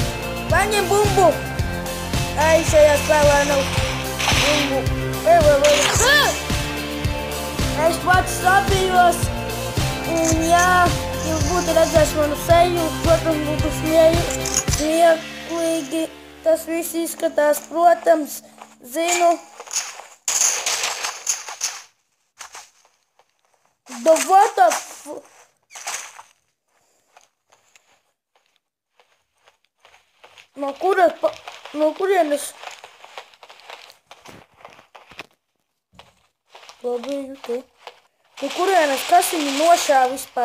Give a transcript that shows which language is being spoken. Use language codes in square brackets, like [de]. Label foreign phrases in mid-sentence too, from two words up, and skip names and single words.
[lv] Paņem bumbu! Ai, šajā spēlē nav bumbu. Es pats sapījos, un jā, jūs būtu redzējuši manu seju, protams, būtu smieklīgi. Tas viss izskatās, protams, zinu. [en] The what the f... [lv] No kurienes? No kurienes, kas viņu nošāva vispār?